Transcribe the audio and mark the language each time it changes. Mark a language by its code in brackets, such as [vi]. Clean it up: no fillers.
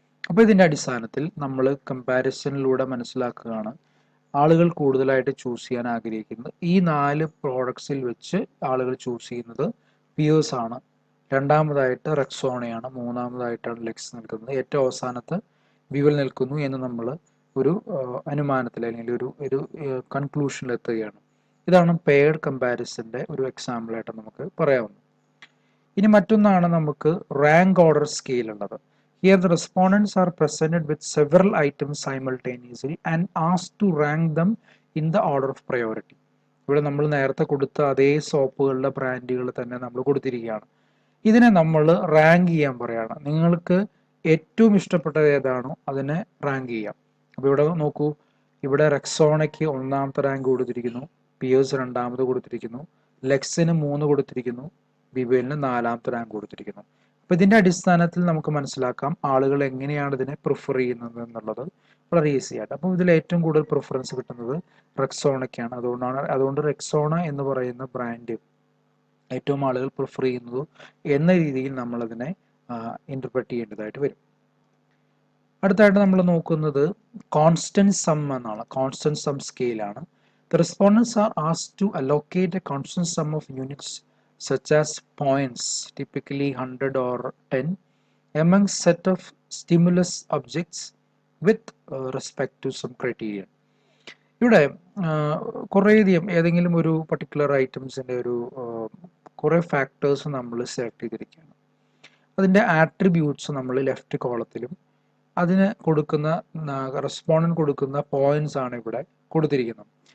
[ml] അപ്പോൾ ഇതിൻ്റെ അടിസ്ഥാനത്തിൽ നമ്മൾ കമ്പാരിസണിലൂടെ മനസ്സിലാക്കുകയാണ് ആളുകൾ കൂടുതലായിട്ട് ചൂസ് ചെയ്യാൻ ആഗ്രഹിക്കുന്നത് ഈ 4 പ്രോഡക്ട്സിൽ വെച്ച് ആളുകൾ ചൂസ് ചെയ്യുന്നത് പിയേഴ്സ് ആണ്, രണ്ടാമതായിട്ട് റെക്സോണയാണ്, മൂന്നാമതായിട്ടാണ് ലെക്സ് നിൽക്കുന്നത്, ഏറ്റവും അവസാനത്ത് വിവൽ നിൽക്കുന്നു എന്ന് നമ്മൾ ഒരു അനുമാനത്തിൽ അല്ലെങ്കിൽ ഒരു കൺക്ലൂഷനിൽ എത്തുകയാണ്. ഇതാണ് പെയർഡ് കമ്പാരിസന്റെ ഒരു എക്സാമ്പിളായിട്ട് നമുക്ക് പറയാവുന്നത്. ഇനി മറ്റൊന്നാണ് നമുക്ക് റാങ്ക് ഓർഡർ സ്കെയിൽ ഉള്ളത്. [en] Here the respondents are presented with several items simultaneously and asked to rank them in the order of priority. [ml] ഇവിടെ നമ്മൾ നേരത്തെ കൊടുത്ത അതേ സോപ്പുകളുടെ ബ്രാൻഡുകൾ തന്നെ നമ്മൾ കൊടുത്തിരിക്കുകയാണ്. ഇതിനെ നമ്മൾ റാങ്ക് ചെയ്യാൻ പറയുകയാണ്. നിങ്ങൾക്ക് ഏറ്റവും ഇഷ്ടപ്പെട്ടത് ഏതാണോ അതിനെ റാങ്ക് ചെയ്യാം. അപ്പോൾ ഇവിടെ നോക്കൂ, ഇവിടെ റെക്സോണയ്ക്ക് 1ാമത്തെ റാങ്ക് കൊടുത്തിരിക്കുന്നു, പിയേഴ്സ് 2ാമത് കൊടുത്തിരിക്കുന്നു, ലെക്സിന് 3 കൊടുത്തിരിക്കുന്നു, വിവേലിന് 4ാമത്തെ റാങ്ക് കൊടുത്തിരിക്കുന്നു. അപ്പോൾ ഇതിൻ്റെ അടിസ്ഥാനത്തിൽ നമുക്ക് മനസ്സിലാക്കാം ആളുകൾ എങ്ങനെയാണ് ഇതിനെ പ്രിഫർ ചെയ്യുന്നത് എന്നുള്ളത് വളരെ ഈസി ആയിട്ട്. അപ്പോൾ ഇതിൽ ഏറ്റവും കൂടുതൽ പ്രിഫറൻസ് കിട്ടുന്നത് റെക്സോണയ്ക്കാണ്. അതുകൊണ്ട് റെക്സോണ എന്ന് പറയുന്ന ബ്രാൻഡ് ഏറ്റവും ആളുകൾ പ്രിഫർ ചെയ്യുന്നത് എന്ന രീതിയിൽ നമ്മളതിനെ ഇൻ്റർപ്രറ്റ് ചെയ്യേണ്ടതായിട്ട് വരും. അടുത്തായിട്ട് നമ്മൾ നോക്കുന്നത് കോൺസ്റ്റന്റ് സം എന്നാണ്. Constant some സ്കെയിലാണ്. [en] The respondents are asked to allocate a constant sum of units such as points, typically 100 or 10, among set of stimulus objects with respect to some criteria. [ml] ഇവിടെ കുറേയധികം ഏതെങ്കിലും ഒരു പർട്ടിക്കുലർ ഐറ്റംസിൻ്റെ ഒരു കുറേ factors നമ്മൾ select ചെയ്തിരിക്കുകയാണ്. അതിൻ്റെ attributes നമ്മൾ ലെഫ്റ്റ് കോളത്തിലും അതിന് കൊടുക്കുന്ന റെസ്പോണ്ടന്റ് കൊടുക്കുന്ന പോയിന്റ്സ് ആണ് ഇവിടെ കൊടുത്തിരിക്കുന്നത്.